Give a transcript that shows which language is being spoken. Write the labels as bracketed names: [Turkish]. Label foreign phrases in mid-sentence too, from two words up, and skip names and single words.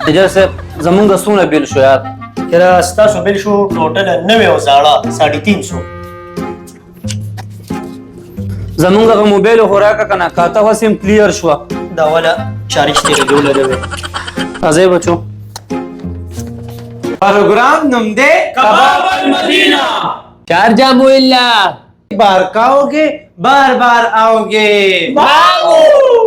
[Pashto] منیجر صاحب زمونږ څومره بیل شو یار؟ یاره ستاسو بیل شو ټوټله نوې او زاړه 350. زمونږ هغه موبایل خو راکړه که نه کاته هسې م کلیر شوه. دا والا چارج ترې جوړه ده وې. راځئ بچو پروگرام نم دے کباب المدینہ. شارجہ مولا [Urdu] بار کھاؤ گے بار بار آؤ گے.